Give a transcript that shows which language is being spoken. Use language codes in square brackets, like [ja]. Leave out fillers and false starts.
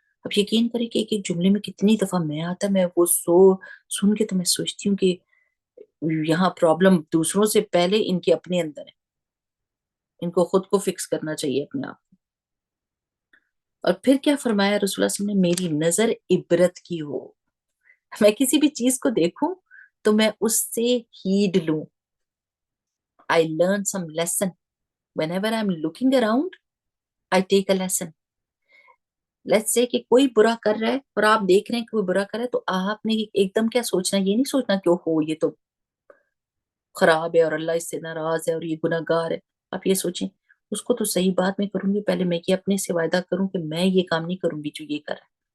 [ur] اب یقین کریں کہ ایک ایک جملے میں کتنی دفعہ میں آتا ہے. میں وہ سن کے تو میں سوچتی ہوں کہ یہاں پرابلم دوسروں سے پہلے ان کے اپنے اندر ہے، ان کو خود کو فکس کرنا چاہیے اپنے آپ. اور پھر کیا فرمایا رسول اللہ صلی اللہ علیہ وسلم نے، میری نظر عبرت کی ہو. میں کسی بھی چیز کو دیکھوں تو میں اس سے ہیڈ لوں. [en] I learn some lesson. Whenever I'm looking around, I take a lesson. Let's say [ur] کہ کوئی برا کر رہا ہے اور آپ دیکھ رہے ہیں کہ کوئی برا کر رہا ہے، تو آپ نے ایک دم کیا سوچنا، یہ نہیں سوچنا کہ اوہو یہ تو خراب ہے اور اللہ اس سے ناراض ہے اور یہ گناہ گار ہے. آپ یہ سوچیں اس کو تو صحیح بات میں کروں گی، پہلے میں یہ اپنے سے وعدہ کروں کہ میں یہ کام نہیں کروں گی جو یہ کر رہا ہے.